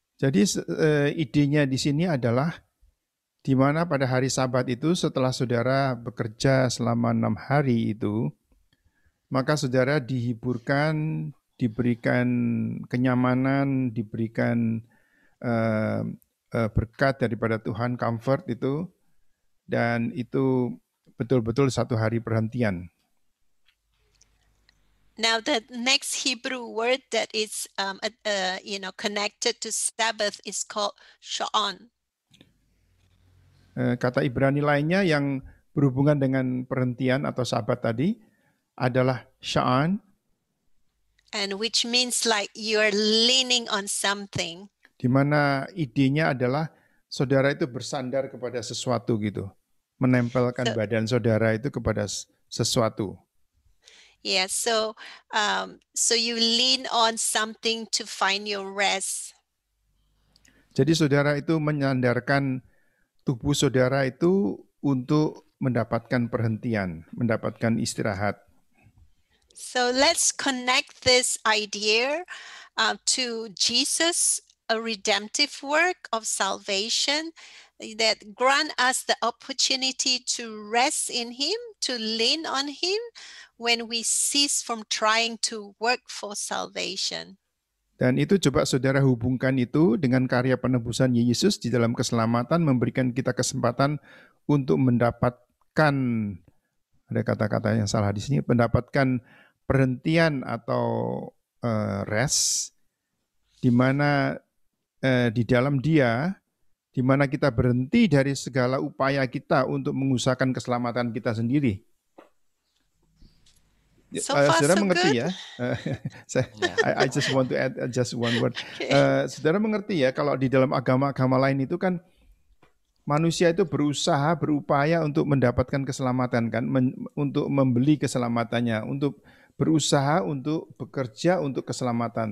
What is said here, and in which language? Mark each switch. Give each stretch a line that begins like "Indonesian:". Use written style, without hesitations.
Indonesian: Jadi idenya di sini adalah di mana pada hari Sabat itu setelah saudara bekerja selama 6 hari itu, maka saudara dihiburkan, diberikan kenyamanan, diberikan berkat daripada Tuhan, comfort itu, dan itu betul-betul satu hari perhentian.
English: Now the next Hebrew word that is connected to Sabbath is called sha'an.
Indonesian: Kata Ibrani lainnya yang berhubungan dengan perhentian atau Sabat tadi adalah sha'an.
English: And which means like you are leaning on something.
Indonesian: Di mana idenya adalah saudara itu bersandar kepada sesuatu gitu, menempelkan badan saudara itu kepada sesuatu.
English: Yeah, so you lean on something to find your rest.
Indonesian: Jadi saudara itu menyandarkan tubuh saudara itu untuk mendapatkan perhentian, mendapatkan istirahat.
English: So let's connect this idea to Jesus, a redemptive work of salvation that grant us the opportunity to rest in Him, to lean on Him when we cease from trying to work for salvation.
Indonesian: Dan itu coba saudara hubungkan itu dengan karya penebusan Yesus di dalam keselamatan, memberikan kita kesempatan untuk mendapatkan, ada kata-kata yang salah di sini, mendapatkan perhentian atau rest, di mana di dalam Dia, di mana kita berhenti dari segala upaya kita untuk mengusahakan keselamatan kita sendiri.
English: So far,
Indonesian: saudara
English: so
Indonesian: mengerti
English: good.
Indonesian: Ya?
English: I just want to add just one word.
Indonesian: Saudara mengerti ya, kalau di dalam agama-agama lain itu kan manusia itu berusaha, berupaya untuk mendapatkan keselamatan kan, untuk membeli keselamatannya, untuk berusaha untuk bekerja untuk keselamatan.